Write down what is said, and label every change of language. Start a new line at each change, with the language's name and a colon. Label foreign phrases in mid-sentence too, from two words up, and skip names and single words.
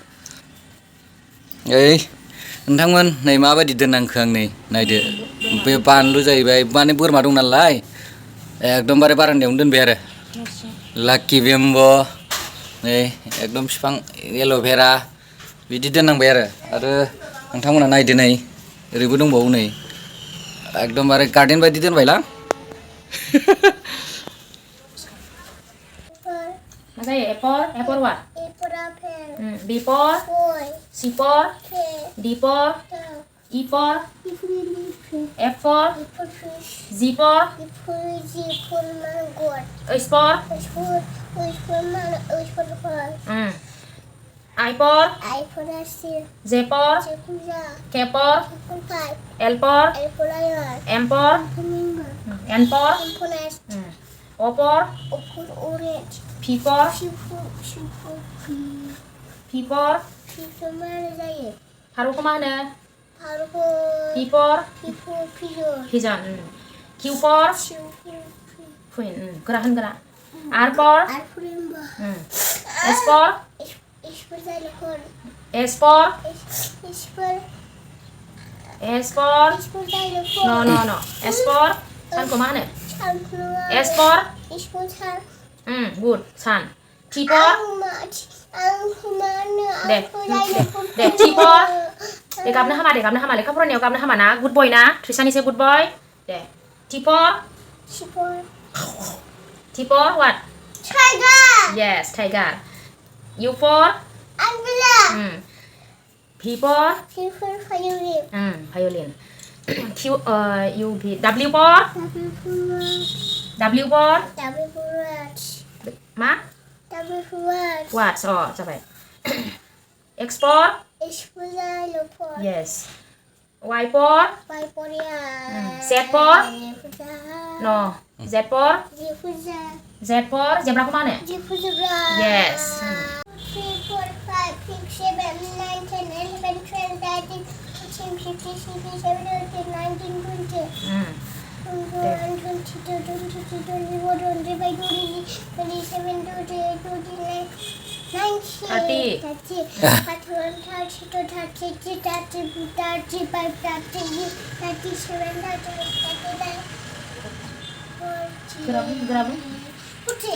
Bodo: ओइ नोंथांमोन नै माबायदि दोननांखो आं नै नायदो बे बानलु जाहैबाय माने बोरमा दं नालाय एकदमबारे बारान्दायावनो दोनबाय आरो लाक्कि बेम्ब नै एकदम बिफां एल'भेरा बिदि दोननांबाय आरो नोंथांमोना नायदो नै ओरैबो दंबावो नै एकदमबारे गार्डेन बायदि दोनबायलां मा जायो एपर
English: what B for C for D for E for F for G for H for I for J for K for L for M for N for O for P for
Bodo: फारौखौ मा होनो
English: P for pigeon Q for queen
Bodo: गोरा होन गोरा
English: R for S for no S for
Bodo: सानखौ मा होनो
English: S for good sun T for
Bodo: दे
English: T for
Bodo: दे गाबनो हामा लेखा फरायनायाव गाबनो हामा ना
English: good boy
Bodo: ना ट्रिसानिसे
English: good boy
Bodo: दे
English: T for what yes tiger U for P for violin Q U P W for
Bodo: मा watch जाबाय
English: X for yes Y for Z for no Z for
Bodo: जेब्राखौ मा होनो
English: yes 3, 4, 5, 6, 7, 8, 9, 10, 11, 12, 13, 14, 15, 16, 17, 18, 19, 20 21, 22, 23, 24, 25, 26, 27, 28, 29, 30, 31, 32, 33, 34, 35, 36, 37, 38, 39, 40.